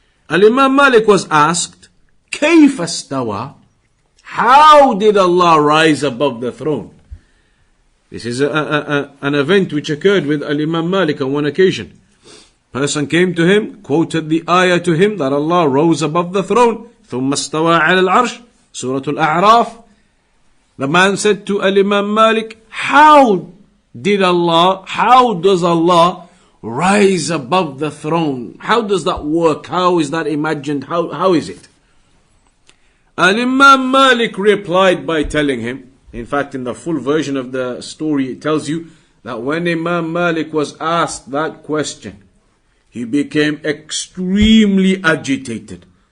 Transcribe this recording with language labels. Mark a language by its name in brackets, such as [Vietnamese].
[English] Imam Malik was asked, [Arabic] كَيْفَ اسْتَوَى? [English] How did Allah rise above the throne? This is an event which occurred with Imam Malik on one occasion. Person came to him, quoted the ayah to him that Allah rose above the throne. [Arabic] ثُمَّ اسْتَوَى عَلَى الْعَرْشِ Surah Al-A'raf. [English] The man said to Imam Malik, how does Allah rise above the throne? How does that work? How is that imagined? How is it? Imam Malik replied by telling him, in fact in the full version of the story it tells you that when Imam Malik was asked that question, he became extremely agitated.